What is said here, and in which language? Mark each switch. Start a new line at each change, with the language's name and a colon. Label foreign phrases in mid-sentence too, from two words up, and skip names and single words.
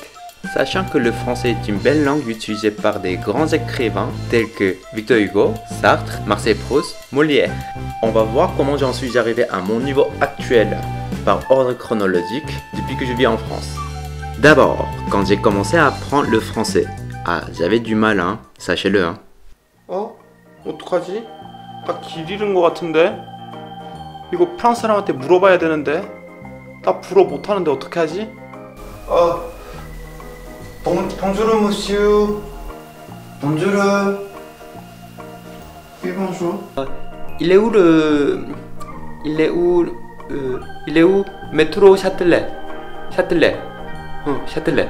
French: Sachant que le français est une belle langue utilisée par des grands écrivains tels que Victor Hugo, Sartre, Marcel Proust, Molière. On va voir comment j'en suis arrivé à mon niveau actuel, par ordre chronologique, depuis que je vis en France. D'abord, quand j'ai commencé à apprendre le français, j'avais du mal, hein, sachez-le. Hein.
Korean: 어떡하지? 나 길 잃은 것 같은데? 이거 프랑스 사람한테 물어봐야 되는데? 나 불어 못하는데 어떻게 하지?
French: Bonjour monsieur. Bonjour. Oui bonjour. Il est où le... Il est où métro Châtelet? Châtelet. Châtelet.